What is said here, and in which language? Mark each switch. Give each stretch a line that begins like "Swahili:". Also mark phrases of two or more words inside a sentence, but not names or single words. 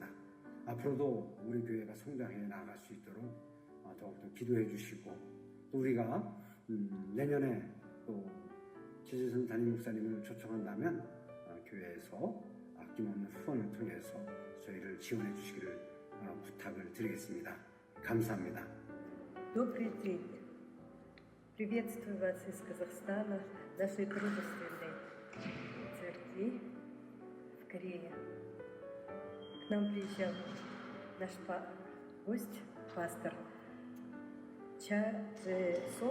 Korean: 앞으로도 우리 교회가 성장해 나갈 수 있도록 더욱더 기도해 주시고 또 우리가 내년에 또 최재선 담임 목사님을 초청한다면 교회에서 아낌없는 후원을 통해서 저희를 지원해 주시기를 부탁을 드리겠습니다. 감사합니다.
Russian: Добрый день! Приветствую вас из Казахстана, нашей дружественной церкви в Корее. К нам приезжал наш гость, пастор Ча Сон.